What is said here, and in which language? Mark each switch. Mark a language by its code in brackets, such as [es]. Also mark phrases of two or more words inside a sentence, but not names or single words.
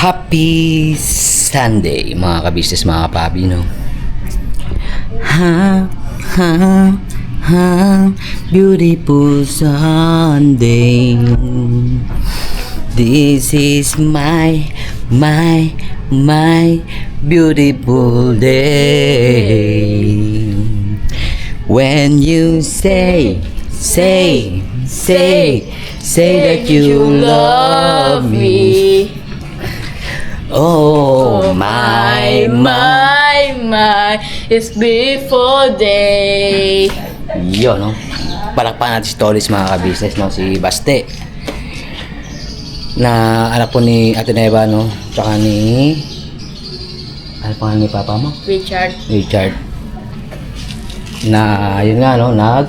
[tl] Happy Sunday mga kabisnes, mga kapabi, no? Ha, ha, ha, [en] beautiful Sunday. This is my beautiful day. When you say that you love me. Oh my, it's before day. [tl] Yun, no? Palakpakan natin si Toris, mga kabisnes, no? Si Baste, na anak po ni Ate Neva, no? Tsaka ni... ano pangalan ni Papa mo? Richard. Na, yun nga, no?